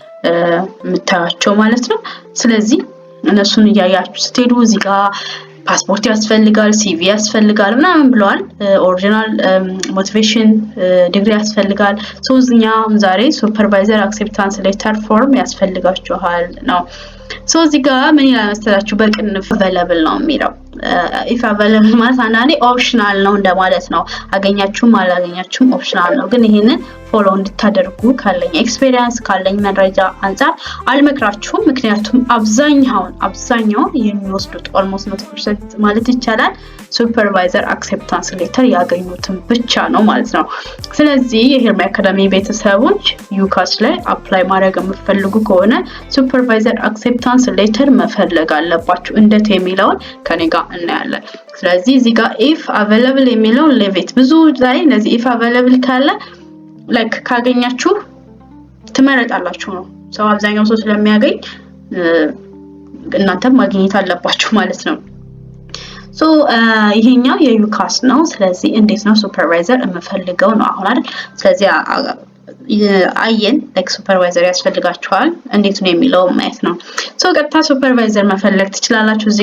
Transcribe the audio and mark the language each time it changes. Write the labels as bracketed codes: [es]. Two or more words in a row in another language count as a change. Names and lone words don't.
[am] የምታያቸው ማለት ነው ስለዚህ እነሱን ያያችሁ ስትሄዱ እዚህ ጋር ፓስፖርት ያስፈልጋል ሲቪ ያስፈልጋል ምናምን ብለዋል [en] original motivation degree [am] ያስፈልጋል እኛም ዛሬ [en] supervisor acceptance letter form [am] ያስፈልጋችኋል ነው እዚህ ጋር ምን ይላል መሰላችሁ በቅንፍ available ነው የሚለው [en] if available [am] ማለት አንዳንዴ ኦፕሽናል ነው እንደማለት ነው አገኛችሁም አላገኛችሁም ኦፕሽናል ነው ግን ይሄንን ፎሎ እንድታደርጉ ካለኝ ኤክስፒሪየንስ ካለኝ መረጃ አንፃር አልመክራችሁም ምክንያቱም አብዛኛው የሚወስዱት [en] almost 100% [am] ማለት ይቻላል [en] supervisor acceptance letter [am] ያገኙትን ብቻ ነው ማለት ነው ስለዚህ የሄርሜ አካዳሚ ቤተሰቦች ዩካስ ላይ አፕላይ ማድረግ የምትፈልጉ ከሆነ [en] supervisor acceptance letter [am] መፈለግ አለባችሁ እንዴት የሚለውን ከኔ ጋር እናያለን ስለዚህ እዚህ ጋር [en] if available [am] የሚለውን ሌቪት ብዙ ላይ እነዚህ [en] if available [am] ካለ ላይክ ካገኛችሁ ትመረጣላችሁ ነው አብዛኛው ሰው ስለሚያገኝ እናንተም ማግኘት አለባችሁ ማለት ነው ይሄኛው የዩካስ ነው ስለዚህ እንዴት ነው ሱፐርቫይዘር የምፈልገው ነው አሁን አይደል ስለዚህ አየን ላይክ ሱፐርቫይዘር ያስፈልጋችኋል እንዴት ነው የሚለው ማየት ነው ቀጥታ ሱፐርቫይዘር መፈለግ ትችላላችሁ እዚህ